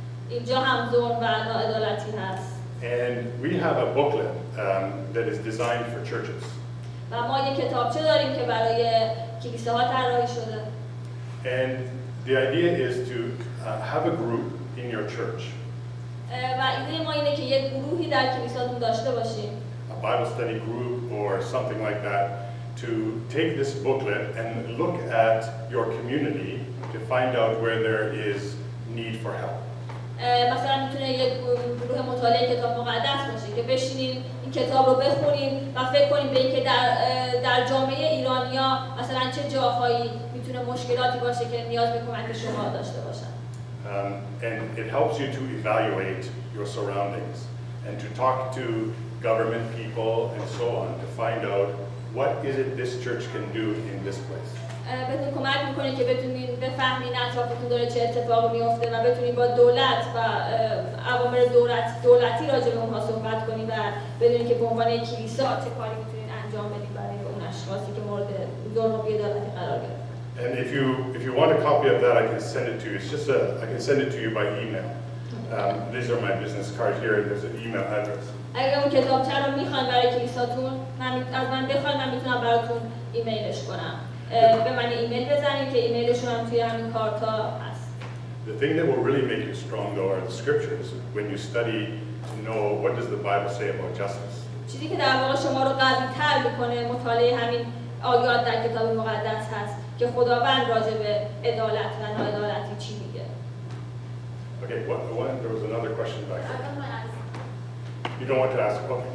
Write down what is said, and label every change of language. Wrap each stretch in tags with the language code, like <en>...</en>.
<fa>اینجا هم ظلم و ناعدالتی هست.</fa> <en>And we have a booklet that is designed for churches.</en> <fa>و ما یک کتابچه داریم که برای کلیساها طراحی شده.</fa> <en>And the idea is to have a group in your church.</en> <fa>و ایده ما اینه که یک گروهی در کلیساتون داشته باشیم.</fa> <en>A Bible study group or something like that to take this booklet and look at your community to find out where there is need for help.</en> <fa>مثلا میتونه یک گروه مطالعه کتاب مقدس باشه که بشینین این کتاب رو بخونین و فکر کنین به اینکه در جامعه ایرانیا مثلا چه جاهایی میتونه مشکلاتی باشه که نیاز به کمک شما داشته باشن.</fa> <en>And it helps you to evaluate your surroundings and to talk to government people and so on to find out what is it this church can do in this place.</en> <fa>بهتون کمک میکنه که بتونین بفهمین اطرافتون داره چه اتفاقی میفته و بتونین با دولت و عوامل دولتی راجع به اونها صحبت کنین و بدونین که به عنوان کلیسا چه کاری میتونین انجام بدین برای اون اشخاصی که مورد ظلم و بی‌عدالتی قرار گرفتن.</fa> <en>And if you want a copy of that, I can send it to you. It's just I can send it to you by email. These are my business cards here, and there's an email address.</en> <fa>اگه اون کتابچه رو میخواین برای کلیساتون از من بخواین من میتونم براتون ایمیلش کنم. به من ایمیل بزنید که ایمیلشون هم توی همین کارتا هست.</fa> <en>The thing that will really make you strong though are the scriptures. When you study to know what does the Bible say about justice.</en> <fa>چیزی که در واقع شما رو قوی‌تر میکنه مطالعه همین آیات در کتاب مقدس هست که خداوند راجع به عدالت و ناعدالتی چی میگه.</fa> <en>Okay, there was another question back I there. got my answer. You don't want to ask? Okay.</en>